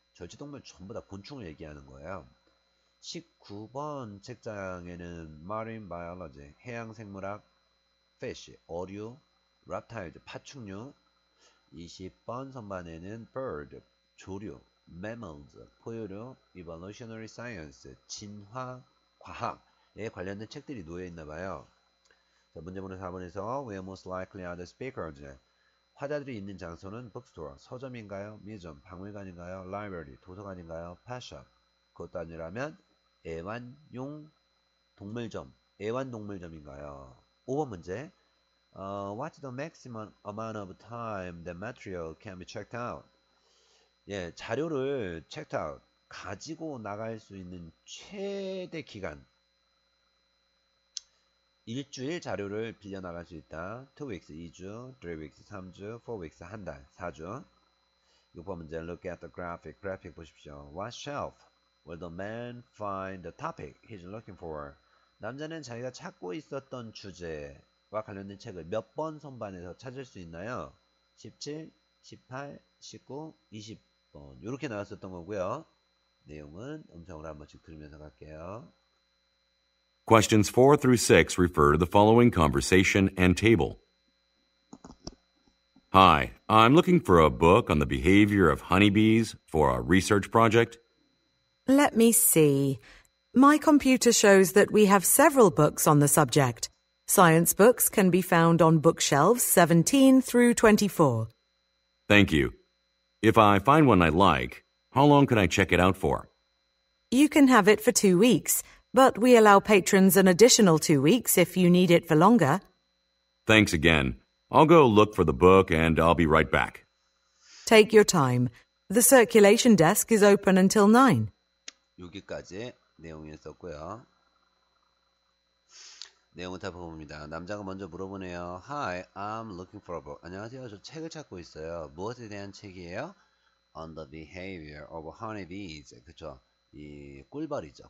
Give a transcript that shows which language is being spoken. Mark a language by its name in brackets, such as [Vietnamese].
[Korean] 절지동물 전부 다 곤충을 얘기하는 거예요. 19번 책장에는 Marine Biology, 해양생물학, Fish, 어류, Reptiles, 파충류. 20번 선반에는 Bird, 조류, Mammals, 포유류, Evolutionary Science, 진화, 과학에 관련된 책들이 놓여 있나 봐요. 자, 문제번호 4번에서 [English] Where most likely are the speakers? [Korean] 화자들이 있는 장소는 bookstore, 서점인가요? 뮤지엄, 박물관인가요? library, 도서관인가요? [English] pet shop. [Korean] 그것도 아니라면 애완용 동물점, 애완동물점인가요? 5번 문제. [English] What's the maximum amount of time the material can be checked out? [Korean] 예, 자료를 checked out, 가지고 나갈 수 있는 최대 기간. 일주일 자료를 빌려 나갈 수 있다. 2 weeks 2주, 3 weeks 3주, 4 weeks 한 달 4주. 6번 문제 [English] look at the graphic. [Korean] 그래픽 보십시오. [English] What shelf will the man find the topic he's looking for? [Korean] 남자는 자기가 찾고 있었던 주제와 관련된 책을 몇 번 선반에서 찾을 수 있나요? 17, 18, 19, 20번 이렇게 나왔었던 거고요. 내용은 음성으로 한 번씩 들으면서 갈게요. [English] Questions 4 through 6 refer to the following conversation and table. Hi, I'm looking for a book on the behavior of honeybees for a research project. Let me see. My computer shows that we have several books on the subject. Science books can be found on bookshelves 17 through 24. Thank you. If I find one I like, how long can I check it out for? You can have it for 2 weeks, but we allow patrons an additional 2 weeks if you need it for longer. Thanks again. I'll go look for the book and I'll be right back. Take your time. The circulation desk is open until 9. [Korean] 여기까지 내용이었었고요. 내용을 다 보봅니다. 남자가 먼저 물어보네요. [English] Hi, I'm looking for a book. [Korean] 안녕하세요. 저 책을 찾고 있어요. 무엇에 대한 책이에요? [English] On the behavior of honeybees. 그쵸? [Korean] 이 꿀벌이죠.